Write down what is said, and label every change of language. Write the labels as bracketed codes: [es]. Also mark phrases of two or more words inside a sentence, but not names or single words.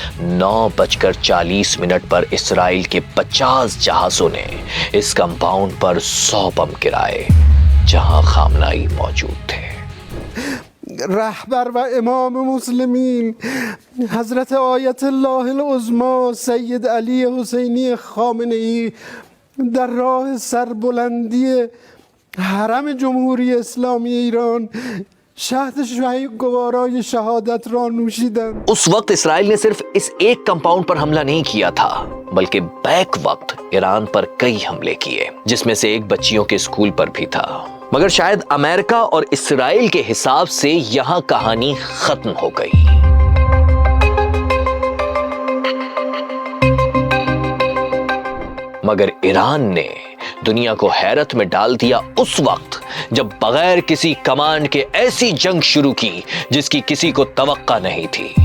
[ur] 9:40 پر اسرائیل کے 50 جہازوں نے اس کمپاؤنڈ پر 100 بم گرائے جہاں خامنئی موجود تھے۔ [fa] رهبر و امام مسلمین حضرت آیت الله العظمی سید علی حسینی خامنه‌ای در راه سربلندی حرم جمهوری اسلامی ایران شهد گوارای شهادت را نوشیدند۔ [ur] اس وقت اسرائیل نے صرف اس ایک کمپاؤنڈ پر حملہ نہیں کیا تھا بلکہ بیک وقت ایران پر کئی حملے کیے، جس میں سے ایک بچیوں کے اسکول پر بھی تھا۔ مگر شاید امریکہ اور اسرائیل کے حساب سے یہاں کہانی ختم ہو گئی۔ مگر ایران نے دنیا کو حیرت میں ڈال دیا اس وقت جب بغیر کسی کمانڈ کے ایسی جنگ شروع کی جس کی کسی کو توقع نہیں تھی۔